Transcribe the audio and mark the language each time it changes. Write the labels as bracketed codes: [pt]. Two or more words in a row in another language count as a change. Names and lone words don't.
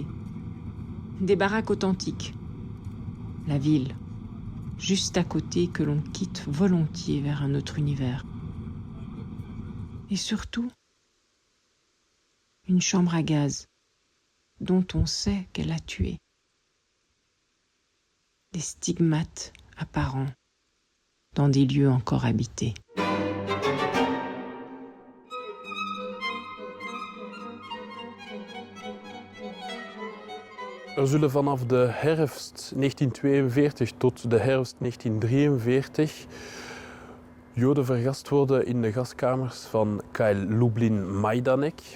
[fr] Des baraques authentiques. La ville, juste à côté, que l'on quitte volontiers vers un autre univers. Et surtout, une chambre à gaz dont on sait qu'elle a tué. Des stigmates apparents dans des lieux encore habités. [nl] Er zullen vanaf de herfst 1942 tot de herfst 1943 Joden vergast worden in de gaskamers van KL Lublin-Majdanek.